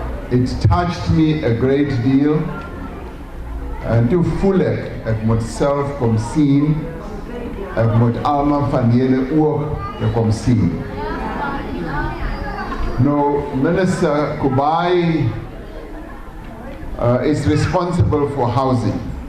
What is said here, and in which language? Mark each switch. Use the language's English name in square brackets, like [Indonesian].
[English] It touched me a great deal. [Afrikaans] En toe voel ek moet self kom sien, ek moet almal van julle ook kom sien. [English] Nou, Minister Kubai is responsible for housing.